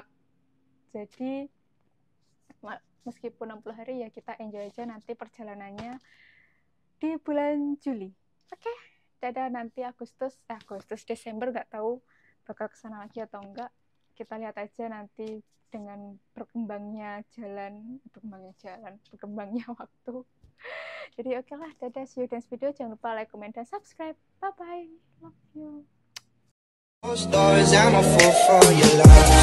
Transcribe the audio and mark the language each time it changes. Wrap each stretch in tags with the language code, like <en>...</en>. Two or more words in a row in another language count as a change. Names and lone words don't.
<id>Jadi meskipun 60 hari ya kita enjoy aja nanti perjalanannya di bulan Juli. Oke, dadah, nanti Desember nggak tahu bakal kesana lagi atau enggak. Kita lihat aja nanti dengan berkembangnya waktu. Jadi oke lah, dadah,</id> <en>see you next video.</en> <id>Jangan lupa</id> <en>like, comment, dan subscribe. Bye bye, love you.</en>